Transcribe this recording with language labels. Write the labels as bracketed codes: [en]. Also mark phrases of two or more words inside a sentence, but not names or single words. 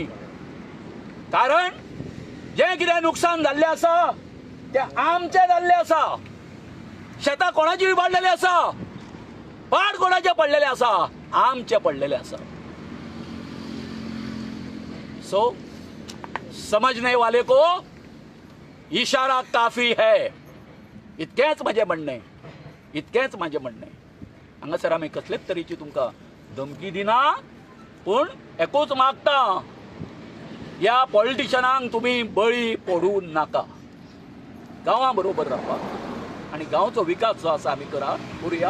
[kok] कारण जें कितें नुकसान जाल्लें आसा तें आमचें जाल्लें आसा. शेतां कोणाची इबाडलेली आसा, पाड कोणाचे पडलेले आसा, आमचे पडलेले आसा. [hi] सो समजने वाले को इशारा काफी है. [kok] इतकेंच म्हजें म्हणणें, इतकेंच म्हजें म्हणणें. हांगासर आमी कसलेच तरेची तुमकां धमकी दिना, पूण एकूच मागता, ह्या पॉलिटिशनांक तुमी बळी पडू नाका. गांवां बरोबर रावपाक आनी गांवचो विकास जो आसा आमी करुया.